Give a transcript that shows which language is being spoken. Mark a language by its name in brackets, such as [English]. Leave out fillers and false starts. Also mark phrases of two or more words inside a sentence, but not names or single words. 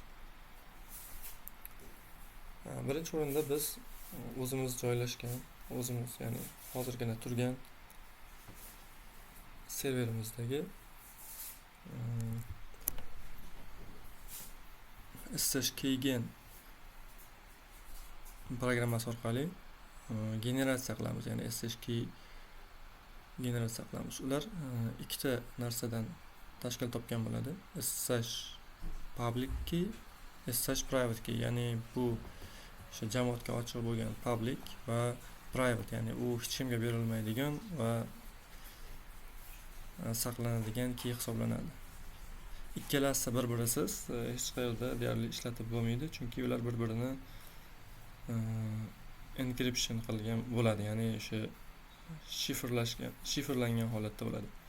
[Uzbek] Birinchi o'rinda biz o'zimiz joylashgan, ya'ni hozirgina turgan serverimizdagi SSH keygen programmasi orqali generatsiya qilamiz, ya'ni SSH key generatsiya qilamiz. Ular ikkita narsadan tashkil topgan bo'ladi. [English] SSH public key SSH private key, [Uzbek] ya'ni bu o'sha jamoatga ochiq bo'lgan public va private, ya'ni u hech kimga berilmaydigan va saqlanadigan key hisoblanadi. Ikkalasi bir-birisiz hech qayerda deyarli ishlatib bo'lmaydi, chunki ular bir-birini encryption qilgan bo'ladi, ya'ni o'sha shifrlangan holatda bo'ladi.